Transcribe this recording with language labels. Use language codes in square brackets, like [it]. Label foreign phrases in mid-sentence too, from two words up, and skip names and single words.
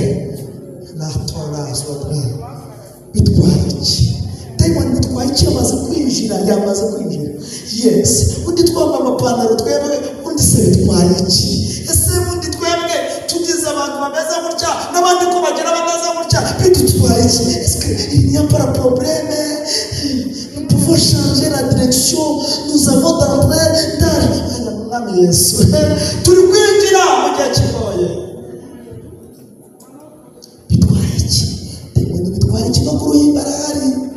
[rw] Natorazwa bitwaye iki? Dayimoni bitwaye iki? Yamaze kwinjira. Yes, undi twamba amapantaro twebwe, undi se bitwaye iki? Ese undi twebwe tugize abantu bameze gutya n'abandi ko bagera bameze gutya, bidutwaye iki? [fr] Il n'y a pas de problème. Nous pouvons changer la direction. Nous avons d'entrer dans l'âme Yesu. [rw] Turi kwinjira mu gihe kigoye. Bitwaye iki? Dayimoni bitwaye iki? No kuruhimba arahari.